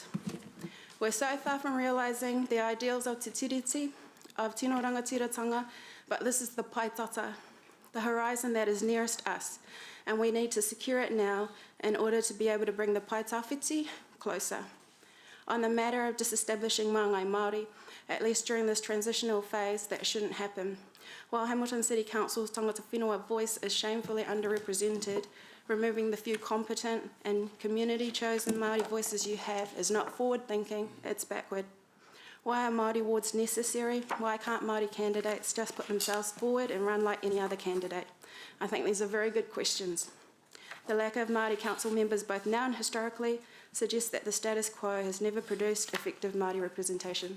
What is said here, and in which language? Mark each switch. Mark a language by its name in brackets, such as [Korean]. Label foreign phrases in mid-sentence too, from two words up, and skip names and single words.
[English] We're so far from realising the ideals of Te Tiriti, of Tino Rangatiratanga, but this is the paitata, the horizon that is nearest us, and we need to secure it now in order to be able to bring the paitawhiti closer. On the matter of disestablishing Māngai Māori, at least during this transitional phase, that shouldn't happen. While Hamilton City Council's [Māori] tangata whenua [English] voice is shamefully underrepresented, removing the few competent and community-chosen Māori voices you have is not forward-thinking, it's backward. Why are Māori wards necessary? Why can't Māori candidates just put themselves forward and run like any other candidate? I think these are very good questions. The lack of Māori council members, both now and historically, suggests that the status quo has never produced effective Māori representation.